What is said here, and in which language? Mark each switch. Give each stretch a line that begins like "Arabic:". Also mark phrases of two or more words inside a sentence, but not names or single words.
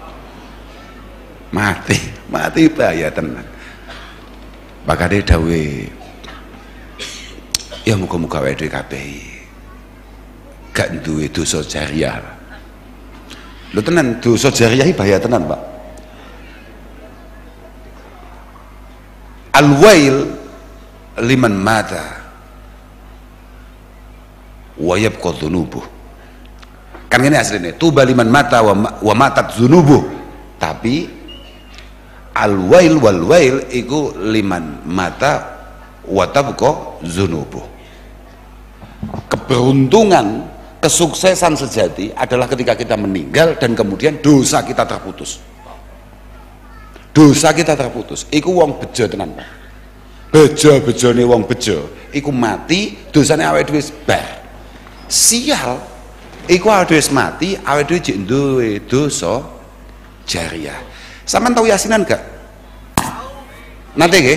Javanese: Mati bahaya tenan. Bakane dawuh ya muga-muga awake dhewe kabeh gak duwe dosa jariah. Lho tenan dosa jariah bahaya tenan, Pak.
Arabic: الويل لمن مات ويبقى ذنوبه.
Javanese: Kan ngene asline,
Arabic: طوبى لمن مات وماتت ذنوبه. Tapi الويل والويل iku لمن مات وتبقى ذنوبه.
Indonesian: Keberuntungan, kesuksesan sejati adalah ketika kita meninggal dan kemudian dosa kita terputus. Dosa kita terputus.
Javanese: Iku wong bejo tenan, Pak. Bejo-bejone wong bejo iku mati, dosane awake dhewe bar. Sial iku awake dhewe mati, awake dhewe jek duwe dosa jariah. Sampeyan tahu yasinan gak? Nate nggih?